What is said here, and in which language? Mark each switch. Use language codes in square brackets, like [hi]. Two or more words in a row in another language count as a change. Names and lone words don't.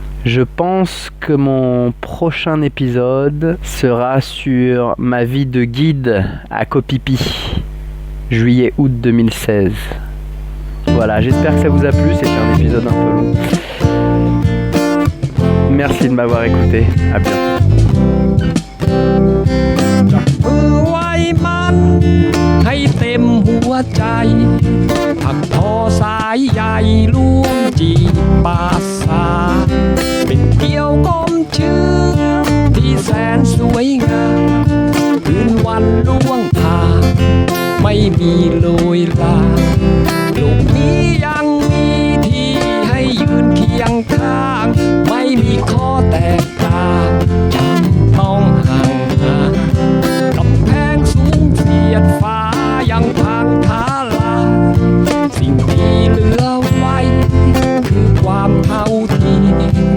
[fr] Je pense que mon prochain épisode sera sur ma vie de guide à Koh Phi Phi, juillet-août 2016. Voilà, j'espère que ça vous a plu, c'était un épisode un peu long. Merci de m'avoir écouté, à bientôt. [th] ให้เต็มหัวใจถักทอสายใยร่วมจีบปาสาเป็นเกี่ยวก้ม ชื่อที่แสนสวยงามคืนวันล่วงผ่านไม่มีโรยลาโลกนี้ยังมีที่ให้ยืนเคียงข้างไม่มีข้อแตกต่างจำต้องห่างหากำแพงสูงเสียดฟ้ายังพังทลายสิ่งที่เหลือไว้คือความเท่าเทียม